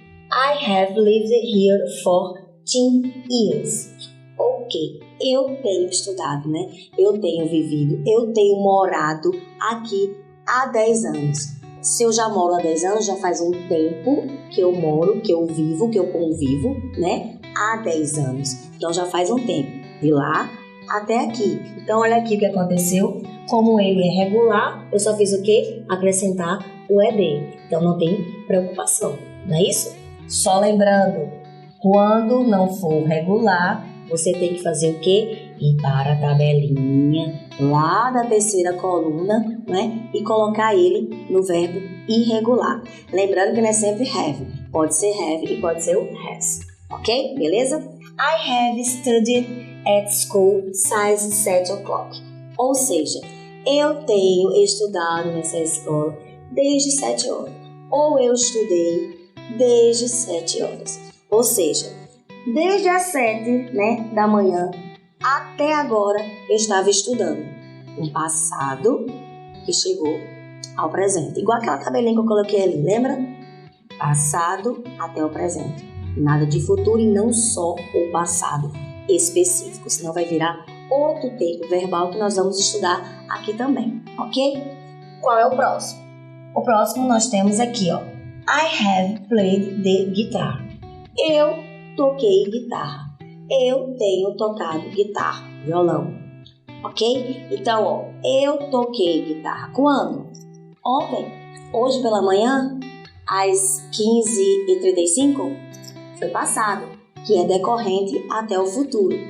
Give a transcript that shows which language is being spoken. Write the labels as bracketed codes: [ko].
[en] I have lived here for 10 years. [pt] Ok, eu tenho estudado, né? Eu tenho vivido, eu tenho morado aqui há 10 anos. Se eu já moro há 10 anos, já faz um tempo que eu moro, que eu vivo, que eu convivo, né? Há 10 anos. Então já faz um tempo, de lá até aqui. Então olha aqui o que aconteceu. Como ele é regular, eu só fiz o quê? Acrescentar o ED. Então não tem preocupação, não é isso? Só lembrando, quando não for regular, você tem que fazer o quê? Ir para a tabelinha lá da terceira coluna, né? E colocar ele no verbo irregular. Lembrando que não é sempre have. Pode ser have e pode ser o has. Ok? Beleza? [en] I have studied at school since 7 o'clock. [pt] Ou seja, eu tenho estudado nessa escola desde 7 horas. Ou eu estudei desde 7 horas. Ou seja, desde as 7, né, da manhã até agora eu estava estudando. Um passado que chegou ao presente. Igual aquela tabelinha que eu coloquei ali, lembra? Passado até o presente. Nada de futuro e não só o passado específico, senão vai virar outro tempo verbal que nós vamos estudar aqui também, ok? Qual é o próximo? O próximo nós temos aqui, ó. [en] I have played the guitar. [pt] Eu toquei guitarra. Eu tenho tocado guitarra, violão, ok? Então, ó, eu toquei guitarra. Quando? Ontem, hoje pela manhã, às 15h35, foi passado, que é decorrente até o futuro.